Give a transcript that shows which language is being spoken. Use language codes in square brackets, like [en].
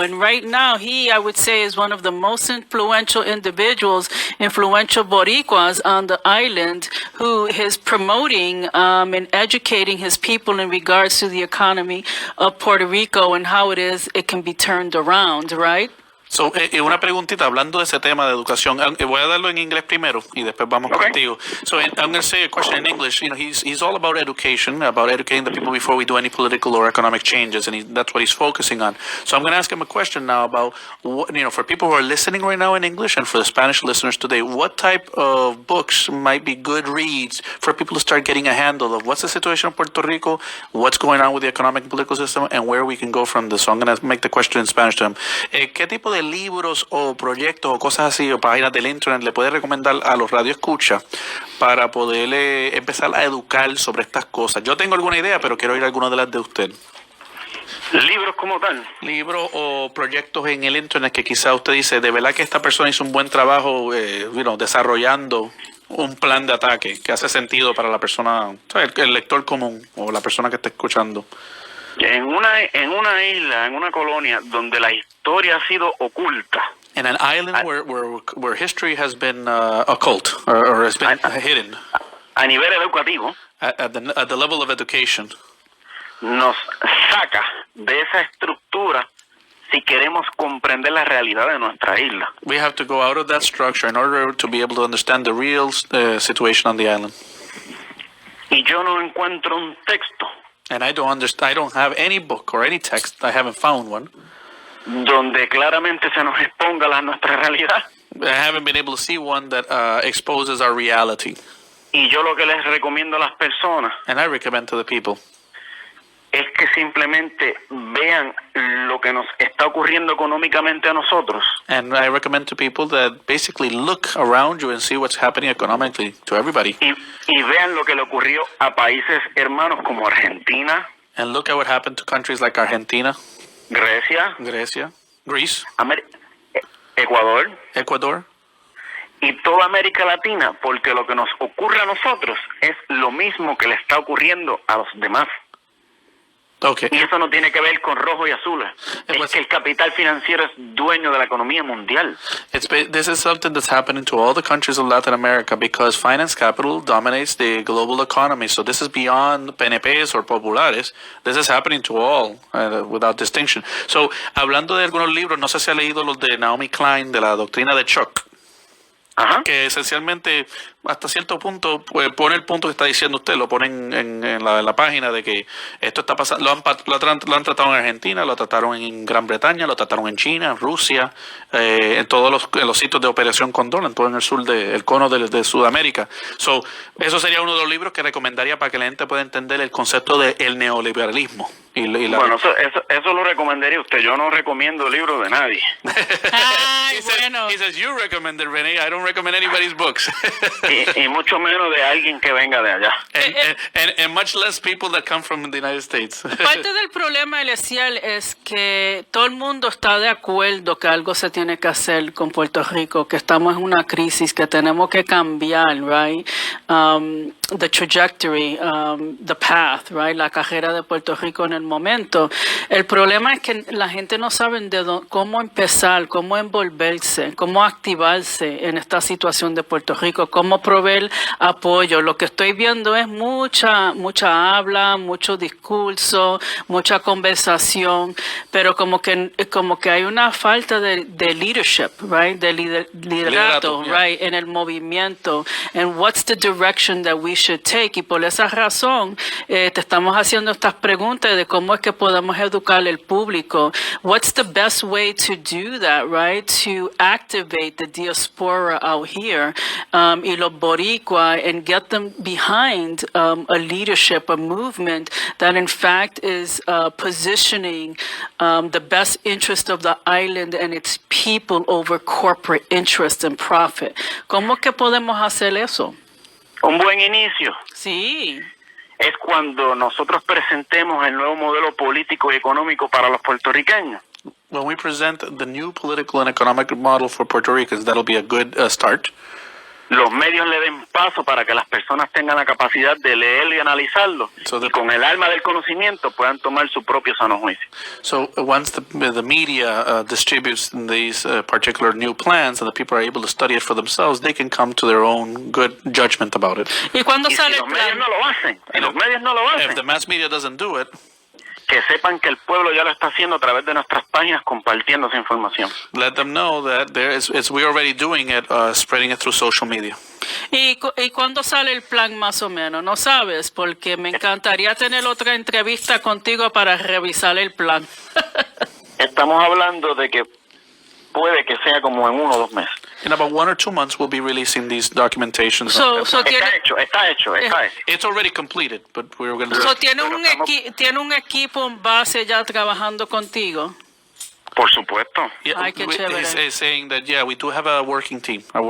[en] And right now, he, I would say, is one of the most influential individuals, influential Boricuas on the island, who is promoting and educating his people in regards to the economy of Puerto Rico and how it can be turned around. Right? [es] So, una preguntita hablando de ese tema de educación. Voy a darlo en inglés primero y después vamos contigo. [en] So, I'm going to say a question in English. You know, he's all about education, about educating the people before we do any political or economic changes, and that's what he's focusing on. So, I'm going to ask him a question now about, for people who are listening right now in English and for the Spanish listeners today, what type of books might be good reads for people to start getting a handle of what's the situation in Puerto Rico, what's going on with the economic and political system, and where we can go from this. So, I'm going to make the question in Spanish to him. [es] ¿Qué tipo de libros o proyectos o cosas así o páginas del internet le puede recomendar a los radioescuchas para poderle empezar a educar sobre estas cosas? Yo tengo alguna idea, pero quiero oír alguna de las de usted. ¿Libros como tal? Libros o proyectos en el internet que quizá usted dice, de verdad que esta persona hizo un buen trabajo desarrollando un plan de ataque que hace sentido para la persona, el lector común o la persona que está escuchando. En una isla, en una colonia donde la historia ha sido oculta. [en] In an island where history has been occult or has been hidden. [es] A nivel educativo. [en] At the level of education. [es] Nos saca de esa estructura si queremos comprender la realidad de nuestra isla. [en] We have to go out of that structure in order to be able to understand the real situation on the island. [es] Y yo no encuentro un texto. [en] And I don't have any book or any text. I haven't found one. [es] Donde claramente se nos exponga nuestra realidad. [en] I haven't been able to see one that exposes our reality. [es] Y yo lo que les recomiendo a las personas. [en] And I recommend to the people. [es] es que simplemente vean lo que nos está ocurriendo económicamente a nosotros. [en] And I recommend to people that basically look around you and see what's happening economically to everybody. [es] Y vean lo que le ocurrió a países hermanos como Argentina, [en] And look at what happened to countries like Argentina, [es] Grecia, [en] Greece, [es] Ecuador [en] Ecuador, [es] y toda América Latina, porque lo que nos ocurre a nosotros es lo mismo que le está ocurriendo a los demás. Okay. Y eso no tiene que ver con rojo y azul. Es que el capital financiero es dueño de la economía mundial. [en] This is something that's happening to all the countries of Latin America because finance capital dominates the global economy. So this is beyond PNPs or populares. This is happening to all without distinction. [es] So, hablando de algunos libros, no sé si ha leído los de Naomi Klein, de la doctrina de Chuck. Ajá. Que esencialmente, hasta cierto punto, pues, pone el punto que está diciendo usted, lo pone en la página de que esto está pasando, lo han tratado en Argentina, lo trataron en Gran Bretaña, lo trataron en China, en Rusia, en todos los sitios de Operación Condor, en todo en el sur del cono de Sudamérica. So, eso sería uno de los libros que recomendaría para que la gente pueda entender el concepto del neoliberalismo. Bueno, eso lo recomendaría usted. Yo no recomiendo libros de nadie. Ay, bueno. [en] He says, you recommend it, René. I don't recommend anybody's books. [es] y mucho menos de alguien que venga de allá. [en] And much less people that come from the United States. [es] Parte del problema, Eliezer, es que todo el mundo está de acuerdo que algo se tiene que hacer con Puerto Rico, que estamos en una crisis, que tenemos que cambiar, right? [en] The trajectory, the path, right? [es] La carrera de Puerto Rico en el momento. El problema es que la gente no sabe cómo empezar, cómo envolverse, cómo activarse en esta situación de Puerto Rico, cómo proveer apoyo. Lo que estoy viendo es mucha habla, mucho discurso, mucha conversación, pero como que hay una falta de leadership, right? De liderato, yeah. right? En el movimiento. [en] And what's the direction that we should take? [es] Y por esa razón te estamos haciendo estas preguntas de cómo es que podemos educar al público. [en] What's the best way to do that, right? To activate the diaspora out here, [es] y los boricua, [en] and get them behind a leadership, a movement that in fact is positioning the best interest of the island and its people over corporate interest and profit. [es] ¿Cómo es que podemos hacer eso? Un buen inicio. Sí. Es cuando nosotros presentemos el nuevo modelo político y económico para los puertorriqueños. [en] When we present the new political and economic model for Puerto Ricans, that'll be a good start. [es] Los medios le den paso para que las personas tengan la capacidad de leerlo y analizarlo, y con el alma del conocimiento puedan tomar su propio sano juicio. [en] So once the media distributes these particular new plans and the people are able to study it for themselves, they can come to their own good judgment about it. [es] ¿Y cuándo sale si los medios no lo hacen? Si los medios no lo hacen, [en] if the mass media doesn't do it, [es] que sepan que el pueblo ya lo está haciendo a través de nuestras páginas, compartiendo esa información. [en] Let them know that we're already doing it, spreading it through social media. [es] ¿Y cuándo sale el plan más o menos? ¿No sabes? Porque me encantaría tener otra entrevista contigo para revisar el plan. Estamos hablando de que puede que sea como en 1 o 2 meses. [en] In about 1 or 2 months, we'll be releasing these documentations. [es] Está hecho. [en] It's already completed, but we're going to. [es] So, ¿tiene un equipo en base ya trabajando contigo? Por supuesto. Yeah, Ay, qué chévere. [en] He's saying that, yeah, we do have a working team.